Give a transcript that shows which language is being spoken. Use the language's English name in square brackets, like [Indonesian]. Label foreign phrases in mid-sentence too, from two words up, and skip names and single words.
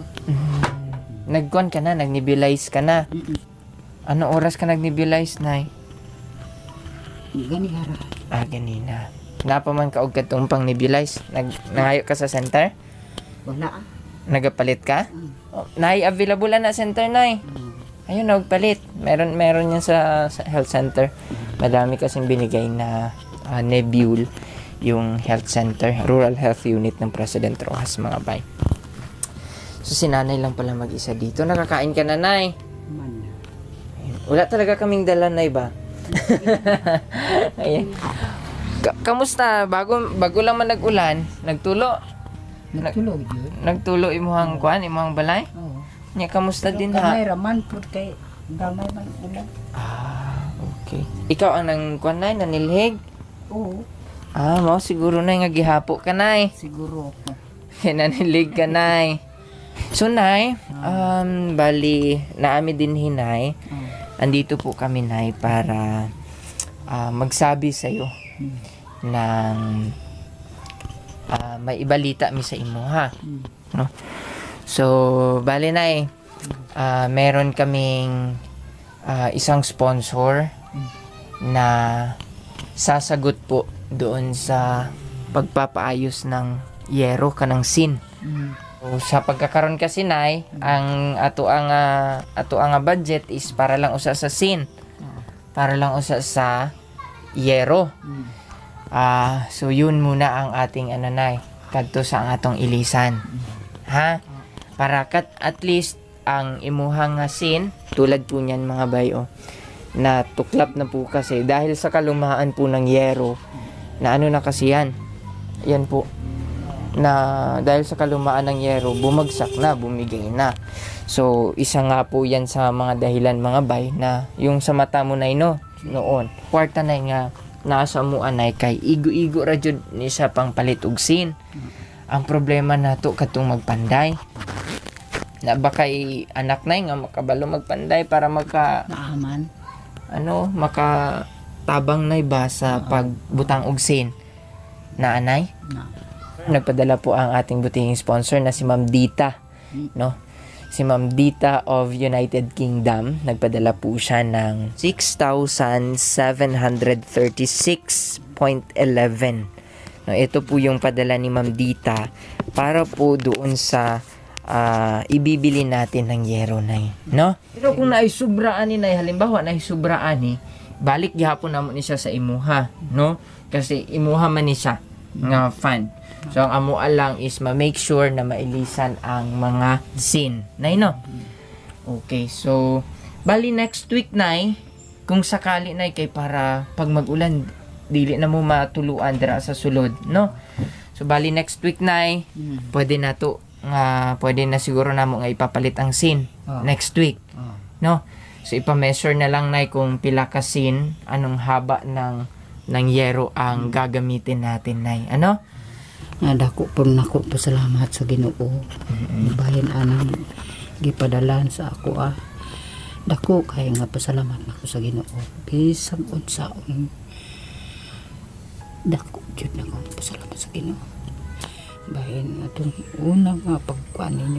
[Cebuano] Nagkuan ka na, nagnebulize ka na. [Filipino] Ano oras ka nagnebulize Nay? [Cebuano] Gani hara. Ganina. Napaman ka og katong pang nebulize. Nangayo ka sa center? Wala. Nagapalit ka? Nay, available na center Nay. Ayun, nagpalit. [Filipino] Meron yan sa health center. Madami kasing binigay na Nebule, yung health center, rural health unit ng President Rojas mga bay. So si Nanay lang pala mag-isa dito. Nakakain ka na Nay? Man. Wala talaga kaming dala Nay ba? Ayan. Kamusta? [Cebuano] Bago lang man nag-ulan, nagtulo. Nagtulog yun. Nagtulo imuhang kuan, imuhang balay? Oo. Nya kamusta din Kamay ha? raman po kay gamay man ulan. Okay. Ikaw ang nang kuan Nay, nanilhig? Oo. Mao siguro Nay nga gihapo ka Nay. Siguro ako. Nanilhig ka Nay. So Nay, bali naami din hinay. [Filipino] Andito po kami Nay para magsabi sa iyo ng [Cebuano] may ibalita mi sa imo ha. [Filipino] No? So, bali Nay, meron kaming isang sponsor na sasagot po doon sa pagpapaayos ng yero [Cebuano] kanang sin. So, sa pagkakaroon kasi Nay, ang ato ang budget is para lang usa sa sin. Para lang usa sa yero. So [Filipino] yun muna ang ating [Cebuano] Nay, kadto sa ang atong ilisan. Ha? Para at least ang imuhang sin, [Filipino] tulad po niyan mga bayo, na tuklap na po kasi dahil sa kalumaan po ng yero, na ano na kasi yan po, na dahil sa kalumaan ng yero, bumagsak na, bumigay na. So, isa nga po yan sa mga dahilan mga bay, na yung sa mata mo na noon, [Cebuano] kwarta na nga, nasa mo anay kay igo-igo ra jud ni sa pang palit og sin. Ang problema nato katong magpanday. Na ba kay anak nay nga makabalo magpanday para Naaman. makatabang nay ba sa pagbutang og sin. Na anay? Na. [Filipino] Nagpadala po ang ating butihing sponsor na si Ma'am Dita, no? Si Ma'am Dita of United Kingdom, nagpadala po siya ng 6,736.11. No, ito po yung padala ni Ma'am Dita para po doon sa ibibili natin ng yero nay, no? [Cebuano] Pero kung naisubraan ni nay, halimbawa naisubraan ni, balik gihapon namo ni siya sa imuha, no? Kasi imuha man ni siya nga fund. So ang amo lang is ma-make sure na mailisan ang mga sin. Nay, no? Okay, so bali next week nay, kung sakali nay kay para pag mag-ulan dili na mo matuluan dira sa sulod, no? So bali next week nay, pwede na to nga pwede na siguro namo nga ipapalit ang sin next week. No? So ipa-measure na lang nay kung pila ka sin, [Filipino] anong haba ng yero ang gagamitin natin nay. Ano? [Cebuano] Dako po nako pasalamat sa Ginoo. Bahin anang gipadalan sa ako Dako kay nga pasalamat nako sa Ginoo. Bisag unsaon. Dako jud nako pasalamat sa Ginoo. Bahin atong una nga pagkuan ninyo.